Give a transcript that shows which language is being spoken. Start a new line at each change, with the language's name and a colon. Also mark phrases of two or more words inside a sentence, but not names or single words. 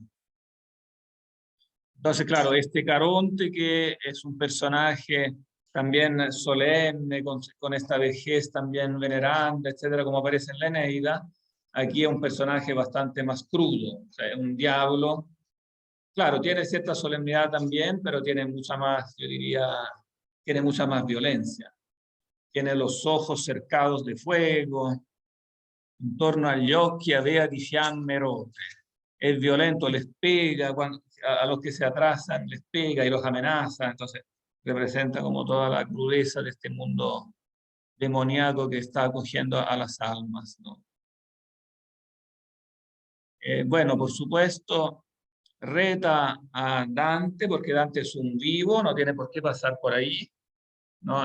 Spanish: Entonces, claro, este Caronte, que es un personaje también solemne, con esta vejez también veneranda, etcétera, como aparece en la Eneida, aquí es un personaje bastante más crudo, o sea, un diablo. Claro, tiene cierta solemnidad también, pero tiene mucha más, yo diría, tiene mucha más violencia. Tiene los ojos cercados de fuego,
Italian: intorno agli occhi avea di fiamme rotte.
Spanish: Es violento, les pega, a los que se atrasan les pega y los amenaza, entonces representa como toda la crudeza de este mundo demoníaco que está acogiendo a las almas, ¿no? Bueno, por supuesto, reta a Dante, porque Dante es un vivo, no tiene por qué pasar por ahí, ¿no?